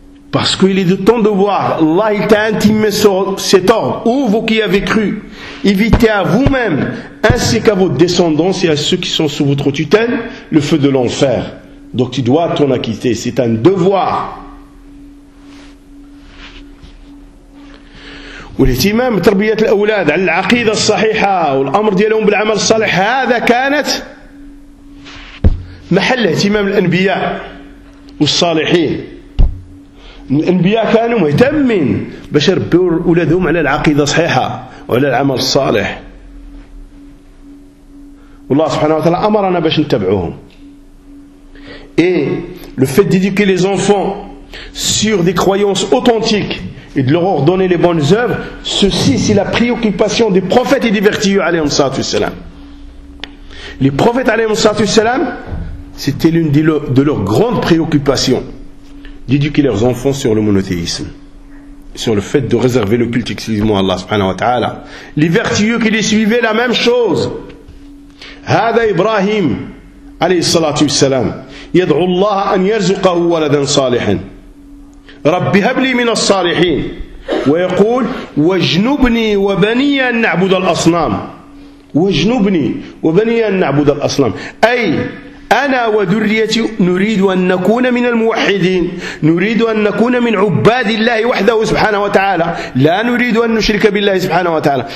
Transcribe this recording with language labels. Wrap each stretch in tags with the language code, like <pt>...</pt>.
<fr>Parce qu'il est de ton devoir, Allah il t'a intimé cet ordre, ou vous qui avez cru, évitez à vous-même ainsi qu'à vos descendants et à ceux qui sont sous votre tutelle le feu de l'enfer. Donc tu dois t'en acquitter, c'est un devoir.</fr> <ar>والاهتمام بتربية الأولاد على العقيدة الصحيحة والأمر ديالهم بالعمل الصالح، هذا كانت محل اهتمام الأنبياء والصالحين. الأنبياء كانوا مهتمين باش يربيوا أولادهم على العقيدة الصحيحة وعلى العمل الصالح، والله سبحانه وتعالى أمرنا باش نتبعوهم.</ar> <fr>Le fait d'éduquer les enfants sur des croyances authentiques et de leur ordonner les bonnes œuvres, ceci c'est la préoccupation des prophètes et des vertueux alayhim salatu wassalam. Les prophètes alayhim salatu wassalam, c'était l'une de leurs grandes préoccupations d'éduquer leurs enfants sur le monothéisme, sur le fait de réserver le culte exclusivement à Allah subhanahu wa ta'ala. Les vertueux qui les suivaient, la même chose.</fr> <ar>Hada Ibrahim alayhi salatu wassalam yad'u Allah an yarzuqahu waladan salihan رب هب لي من الصالحين، ويقول واجنبني وبني أن نعبد الأصنام، واجنبني وبني أن نعبد الأصنام، أي أنا وذريتي نريد أن نكون من الموحدين، نريد أن نكون من عباد الله وحده سبحانه وتعالى، لا نريد أن نشرك بالله سبحانه وتعالى.</ar>